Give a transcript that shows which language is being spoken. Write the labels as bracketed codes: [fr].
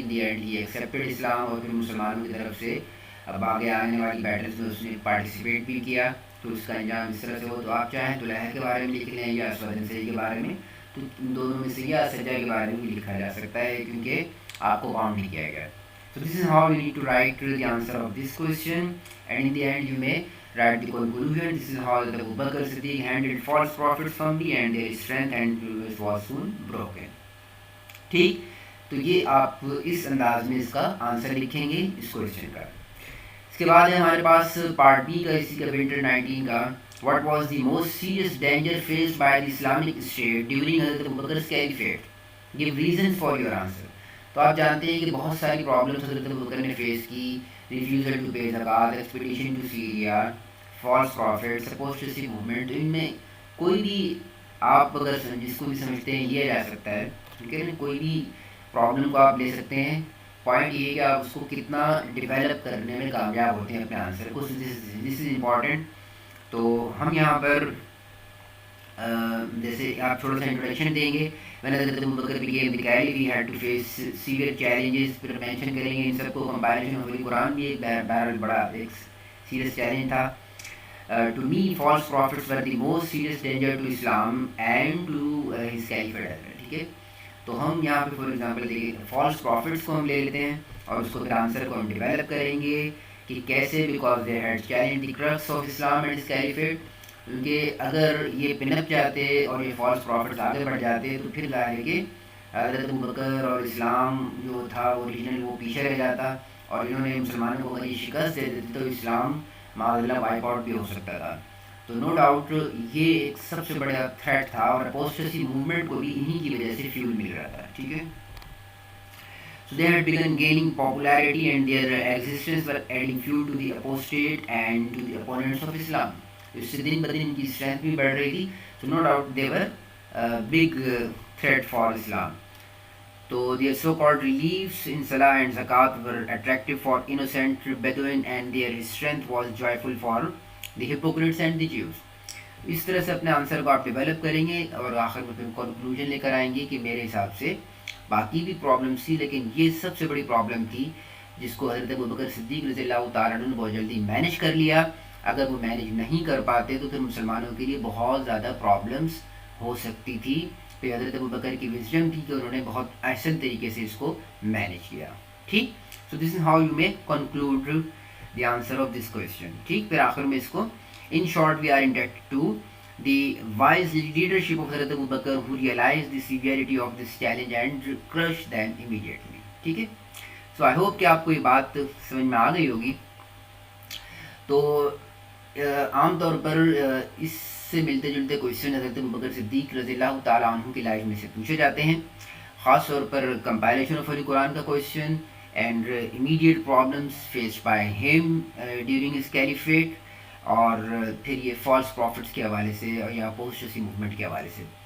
[en] in the end he accepted [ur] اسلام، اور پھر مسلمانوں کی طرف سے اب آگے آنے والی بیٹلس میں اس نے پارٹیسپیٹ بھی کیا. تو اس کا انجام اس طرح سے ہو. تو آپ چاہیں تو لہر کے بارے میں لکھ لیں یا اسود سید کے بارے میں، تو ان دونوں میں سے یا سجا کے بارے میں بھی لکھا جا سکتا ہے کیونکہ آپ کو کاؤنٹ نہیں کیا گیا. [en] So this is how you need to write the answer of this question, and in the end you may write the conclusion. This is how the Abu Bakr Siddiq handled false prophets firmly and their strength and was soon broken. [ur] ٹھیک، تو یہ آپ اس انداز میں اس کا answer لکھیں گے اس question کا. اس کے بعد ہے ہمارے پاس پارٹ بی کا، اسی کا ونٹر 19 کا. [en] What was the most serious danger faced by the Islamic State during Hazrat Abu Bakr's caliphate? Give reasons for your answer. [ur] تو آپ جانتے ہیں کہ بہت ساری پرابلمس حضرت ابو بکر نے فیس کی. [en] Refusal to pay zakat, expedition to Syria, false prophets, apostasy movement. [ur] ان میں کوئی بھی آپ اگر جس کو بھی سمجھتے ہیں لیا جا سکتا ہے، ٹھیک ہے نا، کوئی بھی پرابلم کو آپ لے سکتے ہیں. پوائنٹ یہ ہے کہ آپ اس کو کتنا ڈیولپ کرنے میں کامیاب ہوتے ہیں اپنے آنسر کو. [en] This is important. [ur] تو ہم یہاں پر جیسے آپ تھوڑا سا انٹروڈکشن دیں گے. [en] when [ur] حضرت ابو بکر [en] became the caliph he had to face severe challenges. [ur] پھر مینشن کریں گے ان سب کو. [en] compilation of the Quran [ur] بھی ایک بہرحال بڑا ایک سیریس چیلنج تھا. [en] To me false prophets were the most serious danger to Islam and to his caliphate. [ur] ٹھیک ہے، تو ہم یہاں پہ فار ایگزامپل دیکھیں فالس پروفٹس کو ہم لے لیتے ہیں اور اس کو پھر آنسر کو ہم ڈیولپ کریں گے کہ کیسے. [en] Because they had challenge the crux of Islam and his caliphate. [ur] کیونکہ اگر یہ پنپ جاتے اور یہ فالس پروفٹس آگے بڑھ جاتے تو پھر ظاہر ہے کہ حضرت ابو بکر اور اسلام جو تھا اوریجنل وہ پیچھے رہ جاتا، اور انہوں نے مسلمانوں کو اگر یہ شکست دے دیتی تو اسلام معاذ اللہ وائپ آؤٹ بھی ہو سکتا تھا. تو نو ڈاؤٹ یہ ایک سب سے بڑا تھریٹ تھا، اور اپوسٹسی موومنٹ کو بھی انہی کی وجہ سے فیول مل رہا تھا. [en] ٹھیک ہے، so they had begun gaining popularity and their existence were adding fuel to the apostate and to the opponents of Islam. [ur] اس سے دن بدن ان کی اسٹرینتھ بھی بڑھ رہی تھی. [en] so no doubt they were a big threat for Islam. تو their so-called reliefs in Salah and Zakat were attractive for innocent Bedouin and their strength was joyful for the hypocrites and the Jews. [ur] اس طرح سے اپنے answer کو آپ develop کریں گے اور آخر میں پھر کنکلوژن لے کر آئیں گے کہ میرے حساب سے باقی بھی پرابلمس تھی لیکن یہ سب سے بڑی پرابلم تھی جس کو حضرت ابو بکر صدیق رضی اللہ تعالیٰ عنہ نے بہت جلدی مینیج کر لیا. اگر وہ مینیج نہیں کر پاتے تو پھر مسلمانوں کے لیے بہت زیادہ پرابلمس ہو سکتی تھی. پھر حضرت ابو بکر کی وزڈم تھی کہ انہوں نے بہت احسن طریقے سے اس کو مینیج کیا. [en] ٹھیک، so this is how you may conclude the answer of this question. ٹھیک، [ur] پھر آخر میں اس کو [en] In short we are indebted to the wise leadership of Hazrat Abu Bakr who realized the severity of this challenge and crushed them immediately. [ur] ٹھیک ہے، [en] so I hope [ur] کہ آپ کو یہ بات سمجھ میں آ گئی ہوگی. تو عام طور پر اس سے ملتے جلتے کویشچن حضرت ابو بکر صدیق رضی اللہ تعالیٰ عنہ کی لائف میں سے پوچھے جاتے ہیں، خاص طور پر کمپائلیشن آف قرآن کا question [en] and immediate problems faced by him during his caliphate, [ur] اور پھر یہ فالس پروفٹس کے حوالے سے یا اپوسٹسی موومنٹ کے حوالے سے.